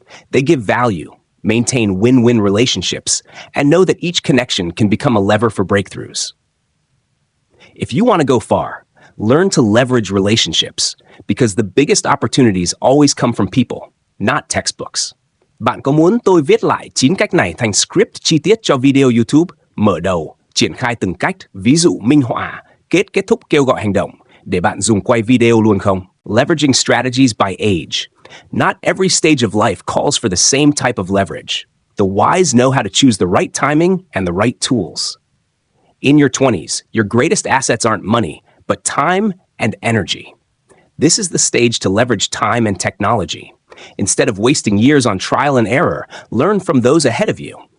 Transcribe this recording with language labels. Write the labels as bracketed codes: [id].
[en] They give value, maintain win-win relationships, and know that each connection can become a lever for breakthroughs. If you want to go far, learn to leverage relationships, because the biggest opportunities always come from people, not textbooks. [vi] Bạn có muốn tôi viết lại 9 cách này thành script chi tiết cho video YouTube? Mở đầu, triển khai từng cách, ví dụ minh họa, kết thúc kêu gọi hành động, để bạn dùng quay video luôn không? [en] Leveraging strategies by age. Not every stage of life calls for the same type of leverage. The wise know how to choose the right timing and the right tools. In your 20s, your greatest assets aren't money, but time and energy. This is the stage to leverage time and technology. Instead of wasting years on trial and error, learn from those ahead of you.